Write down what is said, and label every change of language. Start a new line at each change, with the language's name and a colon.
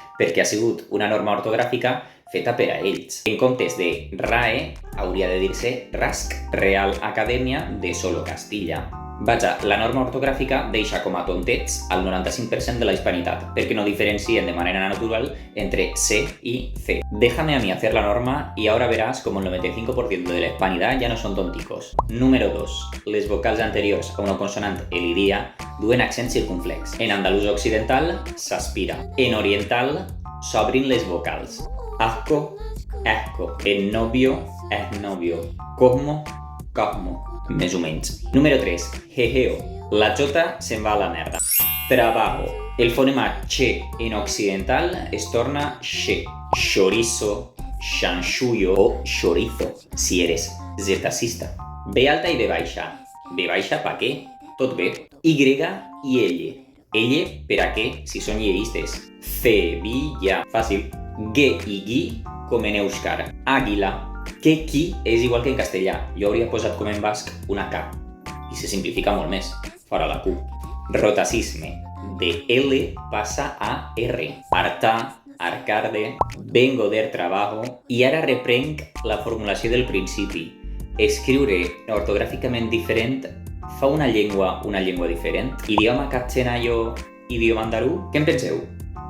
Catalan: Perquè ha sigut una norma ortogràfica feta per a ells. En comptes de RAE, hauria de dir-se RASC, Real Academia de Solo Castilla. Vaja, la norma ortogràfica deixa com a tontets al 95% de la hispanitat, perquè no diferencien de manera natural entre C y C.
Spanish: Déjame a mí hacer la norma y ahora verás como el 95% de la hispanidad ya no son tonticos.
Catalan: Número 2. Les vocals anteriors a una consonant elidia duen accent circunflex. En andalús occidental s'aspira. En oriental s'obrin les vocals.
Spanish: Asco, esco. En novio, es novio.
Catalan: Cosmo, cosmo. Més o menys. Número 3. Jejeo. La jota se'n va a la merda. Trabajo. El fonema che en occidental es torna che.
Spanish: Chorizo, chanchullo o chorizo, si eres zetasista.
Catalan: B alta i B baixa. B baixa pa què? Tot bé. Y i elle. Elle per a què si són lleistes. Cebilla. Fàcil. Ge i gui com en euskara. Àguila. Que qui és igual que en castellà. Jo hauria posat com en basc una K. I se simplifica molt més. Fora la Q. Rotacisme. De L passa a R.
Spanish: Hartar, arcarde, vengo del trabajo.
Catalan: I ara reprenc la formulació del principi. Escriure ortogràficament diferent fa una llengua diferent.
Spanish: Idioma castellano, idioma andalú?
Catalan: Què en penseu?